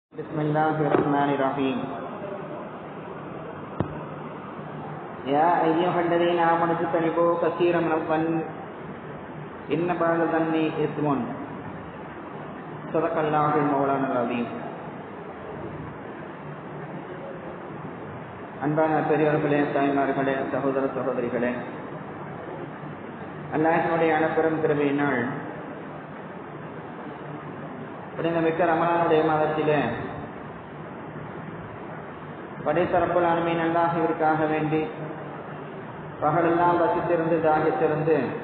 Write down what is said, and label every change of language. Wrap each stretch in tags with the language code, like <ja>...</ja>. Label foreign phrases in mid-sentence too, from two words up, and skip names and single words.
<ar>بسم الله الرحمن الرحيم. يا أيها الذين آمنوا اجتنبوا كثيرا من الظن إن بعض الظن إثم. صدق الله مولانا العظيم.</ar> <ta>அன்பான பெரியவர்களே, தாய்மார்களே, சகோதர சகோதரிகளே, அல்லாஹ்வினுடைய அனுப்பெரும் கிருபையினால் மிக்க ரமலானுடைய மாதத்திலே படைத்த</ta> <ar>رب العالمين</ar> <ta>அல்லாஹ்விற்காக வேண்டி பகலெல்லாம் வசித்திருந்து தாகித்திருந்து</ta>